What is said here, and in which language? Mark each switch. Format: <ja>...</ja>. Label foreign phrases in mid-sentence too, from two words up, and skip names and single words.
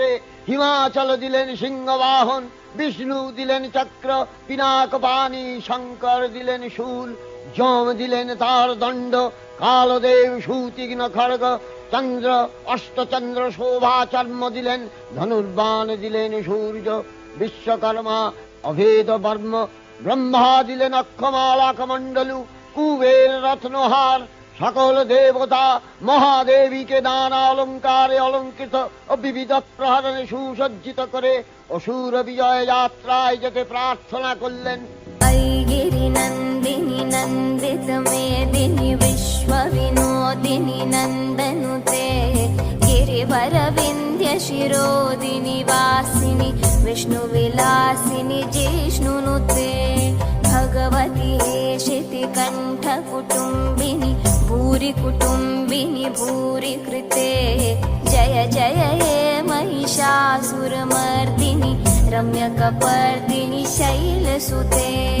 <bn>হিমাচল দিলেন সিংহবাহন, বিষ্ণু দিলেন চক্র, পিনাক পানি, শঙ্কর দিলেন শূল, যম দিলেন তার দণ্ড, কালদেব সুতীক্ষ্ণ খড়গ, চন্দ্র অষ্টচন্দ্র শোভা চর্ম দিলেন, ধনুর্বাণ দিলেন সূর্য, বিশ্বকর্মা অভেদ বর্ম, ব্রহ্মা দিলেন অক্ষমালা কমণ্ডলু, কুবের রত্নহার। সকল দেবতা মহাদেবীকে নানা অলঙ্কারে অলঙ্কৃত ও বিবিধ প্রহরণে সুসজ্জিত করে অসুর বিজয় যাত্রায় যেতে প্রার্থনা করলেন।</bn> <sa>ऐगिरि नन्दिनि नन्दित मेदिनि विश्व विनोदिनि नन्दनुते गिरिवर विन्ध्य शिरोदिनि वासिनि विष्णुविलासिनि जिष्णुनुते भगवति हेशिति कण्ठ कुटुम्बिनि भूरि कुटुम्बिनि भूरि कृते जय जय हे महिषासुरमर्दिनि रम्यकपर्दिनि शैलसुते</sa>